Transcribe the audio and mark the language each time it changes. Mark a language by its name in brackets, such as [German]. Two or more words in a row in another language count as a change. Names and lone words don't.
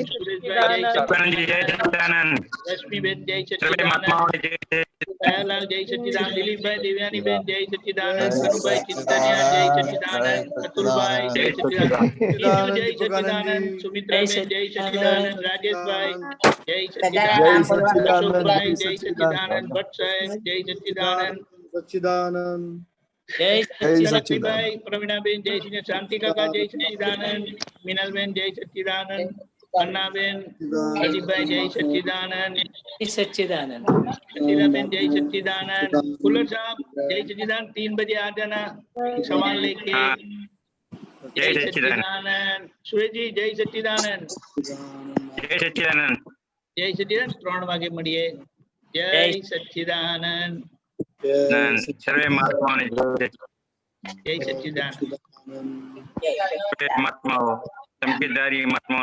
[Gujarati] સુરેશભાઈ જય સચ્ચિદાનંદ રશ્મિબેન જય સચ્ચિદાનંદ દયાલાલ જય સચ્ચિદાનંદ દિલીપભાઈ દેવ્યાનીબેન જય સચ્ચિદાનંદ કનુભાઈ ચિંતનિયા જય સચ્ચિદાનંદ અતુલભાઈ જય સચ્ચિદાનંદ જીજુ જય સચ્ચિદાનંદ સુમિત્રાબેન જય સચ્ચિદાનંદ રાજેશભાઈ જય સચ્ચિદાનંદ અશોકભાઈ જય સચ્ચિદાનંદ ભટ્ટ સાહેબ જય સચ્ચિદાનંદ સચ્ચિદાનંદ જય સચ્ચિદાનંદ લક્ષ્મીભાઈ પ્રવીણાબેન જય શ્રી શાંતિ કાકા જય સચ્ચિદાનંદ મિનલબેન જય સચ્ચિદાનંદ અન્નાબેન અજીભાઈ જય સચ્ચિદાનંદ सच्चिदानंद [Hindi] सच्चिदाबेन जय सच्चिदानंद कुलर साहब जय सच्चिदानंद 3 बजे आ जाना सामान लेके जय सच्चिदानंद सुरेश जी जय सच्चिदानंद [Gujarati] જય સચ્ચિદાનંદ જય સચ્ચિદાનંદ 3 વાગે મળીએ જય સચ્ચિદાનંદ સર્વે મહાત્માઓને જય સચ્ચિદાનંદ મહાત્માઓ સંકેતધારી મહાત્માઓ